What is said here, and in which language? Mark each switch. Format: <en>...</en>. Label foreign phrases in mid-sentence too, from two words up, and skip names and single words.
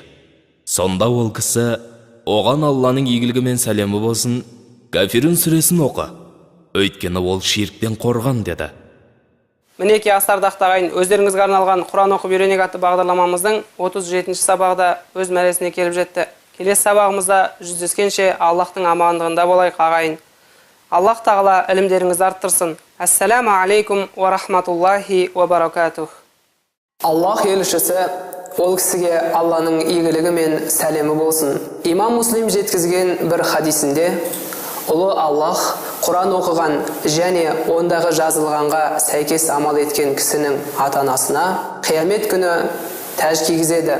<kk>Сонда ол кісі, оған Алланың игілігі мен сәлемі болсын, Кафирун сүресін оқы, өйткені ол ширктен қорған деді. Мінеки астардақты ағайын, өздеріңізге арналған Құран оқып үйренейік атты бағдарламамыздың 37-ші сабағында өз мәресіне келіп жетті. Келесі сабағымызда жүздескенше Аллахтың амандығында болайық ағайын. Аллах тағала ілімдеріңізді арттырсын.</kk> <ar>السلام عليكم ورحمة الله وبركاته.</ar> <kk>Аллах елшісі ол кісіге Алланың игілігі мен сәлемі болсын. Имам Муслим жеткізген бір хадисінде ұлы Аллах Құран оқыған және ондағы жазылғанға сәйкес амал еткен кісінің ата-анасына қиямет күні тәж кигізеді.</kk>